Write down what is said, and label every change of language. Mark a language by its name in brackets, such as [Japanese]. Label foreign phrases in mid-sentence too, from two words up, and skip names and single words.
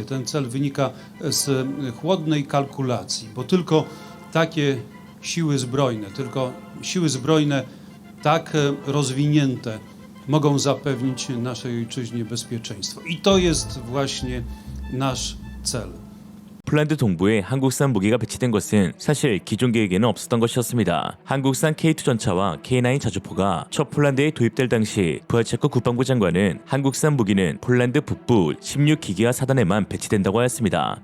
[Polish] Ten cel wynika z chłodnej kalkulacji, bo tylko takie siły zbrojne tak rozwinięte mogą zapewnić naszej ojczyźnie bezpieczeństwo. I to jest właśnie nasz cel. [Korean] 폴란드 동부에 한국산 무기가 배치된 것은 사실 기존 계획에는 없었던 것이었습니다. 한국산 K2 전차와 K9 자주포가 첫 폴란드에 도입될 당시 부하체코 국방부 장관은 한국산 무기는 폴란드 북부 16기계화 사단에만 배치된다고 하였습니다.